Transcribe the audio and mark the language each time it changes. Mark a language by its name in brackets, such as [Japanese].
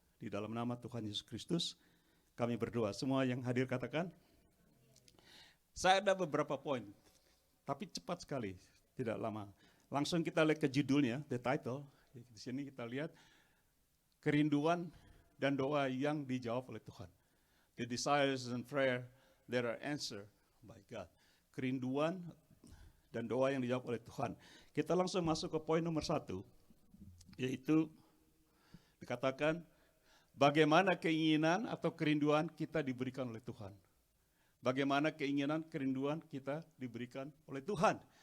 [Indonesian] Di dalam nama Tuhan Yesus Kristus, kami berdoa. Semua yang hadir katakan. Saya ada beberapa poin, tapi cepat sekali, tidak lama. Langsung kita lihat ke judulnya, [English] the title. [Indonesian] Di sini kita lihat kerinduan dan doa yang dijawab oleh Tuhan. [English] The desires and prayer that are answered by God. [Indonesian] Kerinduan dan doa yang dijawab oleh Tuhan. Kita langsung masuk ke poin nomor 1, yaitu dikatakan bagaimana keinginan atau kerinduan kita diberikan oleh Tuhan. Bagaimana keinginan, kerinduan kita diberikan oleh Tuhan.